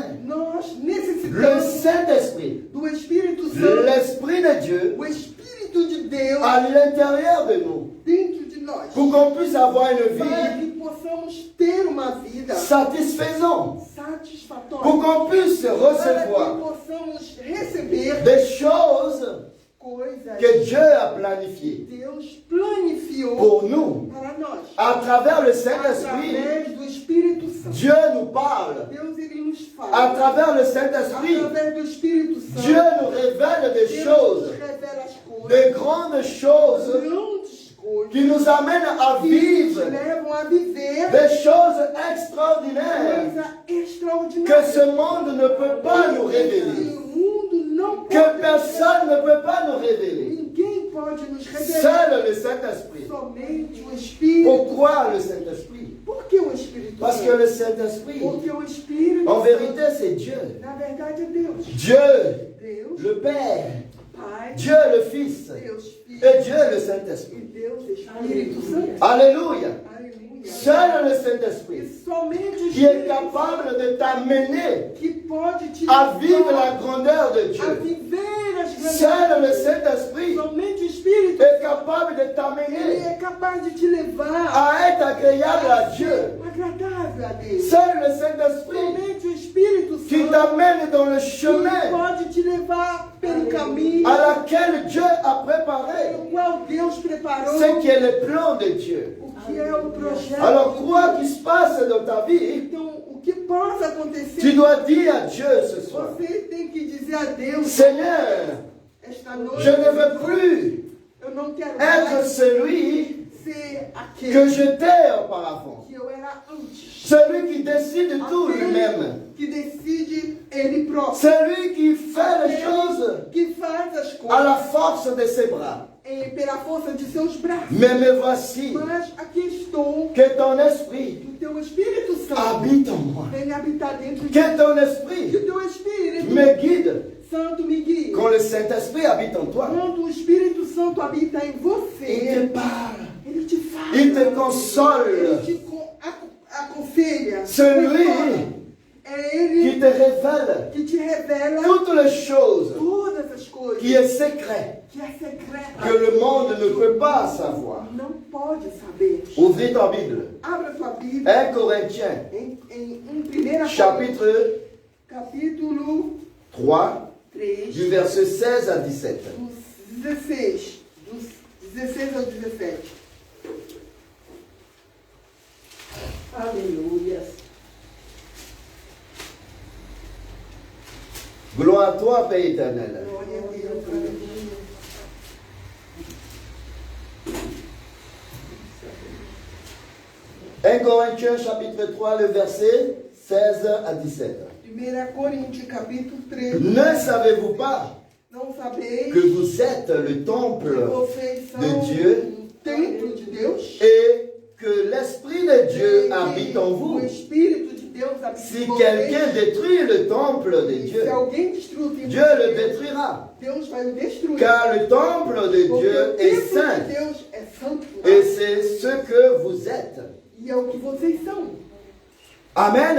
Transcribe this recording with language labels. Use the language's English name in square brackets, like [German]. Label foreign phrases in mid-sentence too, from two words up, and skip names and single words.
[Portuguese] Nós [French] le [Portuguese] necessitamos [French] Saint-Esprit, [Portuguese] do Espírito Santo, [French] l'Esprit de Dieu [Portuguese] o Espírito de Deus [French] à l'intérieur de nous [Portuguese] dentro de nós, [French] pour qu'on puisse avoir une [Portuguese] para [French] vie [Portuguese] que possamos ter uma vida [French] satisfaisante, [Portuguese] satisfatória, [French] pour qu'on puisse [Portuguese] para que [French] recevoir [Portuguese] possamos receber [French] des choses [Portuguese] coisas [French] que Dieu a planifiées [Portuguese] que Deus planificou [French] pour nous. [Portuguese] para nós. [French] À travers le Saint-Esprit, [Portuguese] Através do Espírito Santo. [French] Dieu nous parle. [Portuguese] Deus ele nos [French] À [Portuguese] fala. [French] travers le Saint-Esprit, [Portuguese] Através do Espírito Santo. [French] Dieu nous révèle des [Portuguese] Deus [French] choses, [Portuguese] nos revela as coisas. [French] des grandes choses [Portuguese] Grandes coisas. [French] qui nous amènent à [Portuguese] Que [French] vivre [Portuguese] nos levam a viver [French] des choses extraordinaires [Portuguese] coisa que extraordinária. [French] ce monde ne peut pas nous révéler, [Portuguese] O mundo não que pode. [French] personne ne peut pas nous révéler. [Portuguese] Ninguém pode nos revelar. [French] Seul le Saint-Esprit. [Portuguese] Somente o Espírito. [French] Pourquoi le Saint-Esprit? [Portuguese] Por que o Espírito [French] Parce que [Portuguese] Santo? [French] le Saint-Esprit, [Portuguese] Porque o Espírito [French] en [Portuguese] Santo, [French] vérité, c'est Dieu. [Portuguese] na verdade, é Deus. [French] Dieu, [Portuguese] Deus, [French] le Père, [Portuguese] Pai, [French] Dieu le Fils [Portuguese] Deus, Filho [French] et Dieu le [Portuguese] e [French] Saint-Esprit. [Portuguese] Deus, Espírito Santo. [French] Alléluia. [Portuguese] Aleluia. [French] Seul le [Portuguese] E [French] Saint-Esprit [Portuguese] somente o [French] qui est [Portuguese] Espírito [French] capable de t'amener [Portuguese] que pode te [French] à vivre [Portuguese] levar [French] la grandeur de [Portuguese] a [French] Dieu. [Portuguese] viver as grandes [French] Seul le [Portuguese] coisas. [French] Saint-Esprit [Portuguese] Somente o Espírito [French] est capable de [Portuguese] ele [French] t'amener [Portuguese] é capaz de te levar [French] à être agréable à [Portuguese] a [French] Dieu. [Portuguese] ser agradável a Deus. [French] Seul le Saint-Esprit [Portuguese] Somente o Espírito [French] qui [Portuguese] Santo [French] t'amène dans le [Portuguese] que [French] chemin [Portuguese] pode te levar pelo caminho [French] à laquelle Dieu a préparé [Portuguese] pelo qual Deus preparou [French] ce qui est le plan de Dieu. [Portuguese] o que é o projeto. [French] Alors [Portuguese] de [French] quoi [Portuguese] Deus. [French] qu'il se passe dans ta vie, [Portuguese] Então, o que possa acontecer, [French] tu dois dire à Dieu ce soir, [Portuguese] você tem que dizer a Deus, [French] Seigneur, [Portuguese] esta noite, [French] je ne veux plus [Portuguese] eu não quero [French] être [Portuguese] mais [French] celui [Portuguese] ser aquele [French] que j'étais auparavant. [Portuguese] que eu era antes. [French] Celui qui décide tout lui-même. [Portuguese] Que decide ele próprio. [French] Celui qui fait les choses [Portuguese] Que faz as [French] à la [Portuguese] coisas [French] force de ses bras. [Portuguese] pela força de seus braços. [French] Mais me voici [Portuguese] Mas aqui estou, [French] que ton esprit [Portuguese] que o teu Espírito Santo [French] habite en moi. [Portuguese] venha habitar dentro de [French] Que [Portuguese] mim. [French] ton [Portuguese] Que [French] esprit [Portuguese] o teu Espírito [French] me guide. [Portuguese] Santo me guie. [French] Quand le Saint-Esprit habite en toi, [Portuguese] Quando o Espírito Santo habita em [French] il te [Portuguese] você, [French] parle. [Portuguese] ele te fala. [French] Il te console. [Portuguese] Ele te aconselha. [French] Celui [Portuguese] consola. É [French] qui [Portuguese] ele [French] te révèle [Portuguese] que te revela [French] toutes les choses [Portuguese] todas as coisas. [French] qui est secret, [Portuguese] Que é secreta. [French] que le monde ne peut pas savoir. [Portuguese] Não pode saber. [French] Ouvris ta Bible. [Portuguese] Abra sua Bíblia [French] 1 Corinthiens, [Portuguese] em 1 [French] chapitre [Portuguese] capítulo 3, 3, [French] du verset 16 à 17. [Portuguese] dos 16 ao 17. Aleluia. [French] Gloire à toi, Père éternel. [Portuguese] Glória a Deus. Aleluia. [French] Corinthiens, chapitre 3, le verset 16 à 17. [Portuguese] 1 Coríntios, capítulo 3. [French] Ne savez-vous pas [Portuguese] Não sabeis [French] que vous êtes le temple [Portuguese] que vocês são [French] de Dieu [Portuguese] templo de Deus? [French] et que l'Esprit de Dieu [Portuguese] E [French] habite en [Portuguese] o [French] vous? [Portuguese] Espírito de Deus habita [French] Si [Portuguese] em vocês. [French] quelqu'un détruit le temple de [Portuguese] E [French] Dieu, [Portuguese] se alguém destruir o templo [French] Dieu [Portuguese] de [French] le [Portuguese] Deus, [French] détruira. [Portuguese] Deus vai o destruir. [French] Car le temple de [Portuguese] Porque [French] Dieu [Portuguese] o [French] est [Portuguese] templo [French] saint [Portuguese] de Deus é santo. [French] et c'est ce que vous êtes. [Portuguese] E é o que vocês são. Amen.